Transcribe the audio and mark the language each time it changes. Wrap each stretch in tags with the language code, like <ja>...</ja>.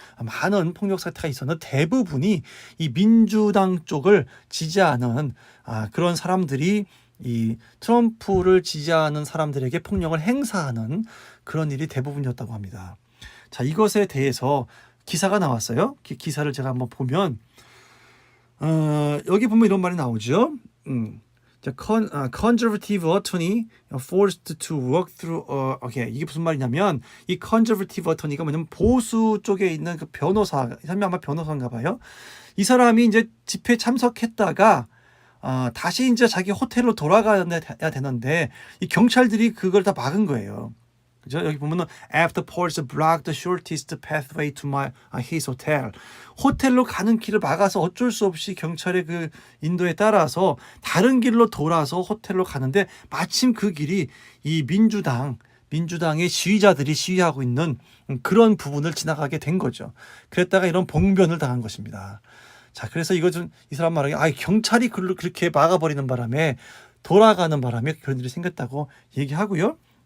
<ko>많은 폭력 사태가 있었는데 대부분이 이 민주당 쪽을 지지하는 그런 사람들이 이 트럼프를 지지하는 사람들에게 폭력을 행사하는 그런 일이 대부분이었다고 합니다. 자, 이것에 대해서 기사가 나왔어요. 기사를 제가 한번 보면 여기 보면 이런 말이 나오죠.</ko> <en>Conservative attorney forced to work through.</en> <ko>이게 무슨 말이냐면 이</ko> <en>conservative attorney</en> <ko>가 뭐냐면 보수 쪽에 있는 그 변호사, 이 사람이 아마 변호사인가 봐요. 이 사람이 이제 집회에 참석했다가 다시 이제 자기 호텔로 돌아가야 되는데 이 경찰들이 그걸 다 막은 거예요. 그죠? 여기 보면은</ko> <en>after police blocked the shortest pathway to his hotel.</en> <ko>호텔로 가는 길을 막아서 어쩔 수 없이 경찰의 그 인도에 따라서 다른 길로 돌아서 호텔로 가는데 마침 그 길이 이 민주당의 시위자들이 시위하고 있는 그런 부분을 지나가게 된 거죠. 그랬다가 이런 봉변을 당한 것입니다. 자, 그래서 이 사람 말하기 경찰이 그렇게 막아버리는 바람에 돌아가는 바람에 그런 일이 생겼다고 얘기하고요.</ko>